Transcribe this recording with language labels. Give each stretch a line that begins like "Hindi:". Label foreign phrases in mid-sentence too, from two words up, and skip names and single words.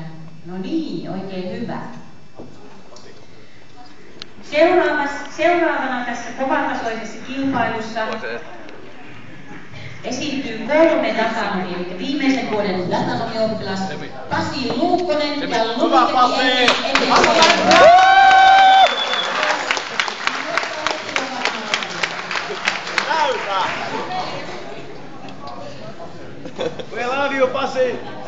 Finnish: No niin, oikein hyvä. Seuraavana tässä kovatasoisessa kilpailussa esiintyy 3 datanomia, eli viimeisen vuoden datanomioppilas Pasi Luukkonen ja Lumikki
English: We love you, Pasi!